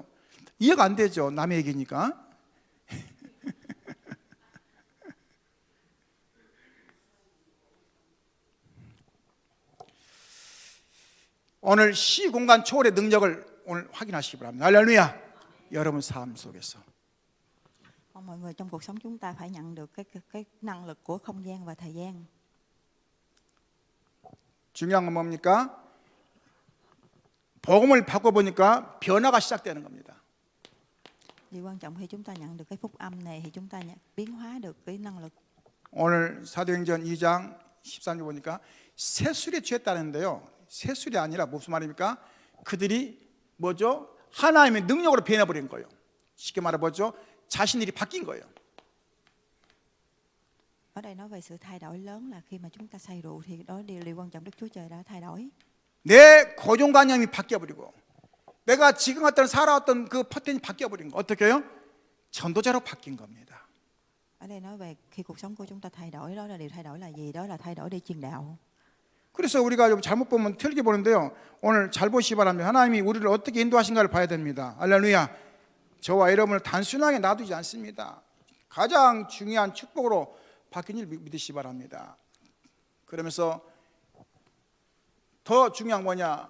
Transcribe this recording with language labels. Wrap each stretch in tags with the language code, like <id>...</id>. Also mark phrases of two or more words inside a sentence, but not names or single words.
<ko>이해가 안 되죠. 남의 얘기니까. 오늘 시공간 초월의 능력을 오늘 확인하시기 바랍니다. 할렐루야. 여러분 삶 속에서</ko> <vi>Mong mọi người trong cuộc sống chúng ta phải nhận được cái năng lực của không gian và thời gian.</vi> <ko>중요한 건 뭡니까? 복음을 바꿔보니까 변화가 시작되는 겁니다.</ko> <vi>Điều quan trọng khi chúng ta nhận được cái phúc âm này thì chúng ta biến hóa được cái năng lực.</vi> <ko>오늘 사도행전 2장 13절 보니까 세술에 취했다는데요. 세술이 아니라 무슨 말입니까? 그들이 뭐죠? 하나님의 능력으로 변해버린 거예요. 쉽게 말해보죠. 자신들이 바뀐 거예요.</ko> <vi>Ở đây nói về sự thay đổi lớn là khi mà chúng ta say rượu thì đó điều quan trọng Đức Chúa Trời đã thay đổi.</vi> <ko>내 고정관념이 바뀌어버리고 내가 지금 살아왔던 그 패턴이 바뀌어버린 거 어떻게 해요? 전도자로 바뀐 겁니다.</ko> <vi>Ở đây nói về khi cuộc sống của chúng ta thay đổi, đó là điều thay đổi là gì? Đó là thay đổi đi truyền đạo.</vi> <ko>그래서 우리가 좀 잘못 보면 틀리게 보는데요. 오늘 잘 보시기 바랍니다. 하나님이 우리를 어떻게 인도하신가를 봐야 됩니다. 할렐루야. 저와 여러분을 단순하게 놔두지 않습니다. 가장 중요한 축복으로 바뀐 일 믿으시기 바랍니다. 그러면서 더 중요한 뭐냐?</ko>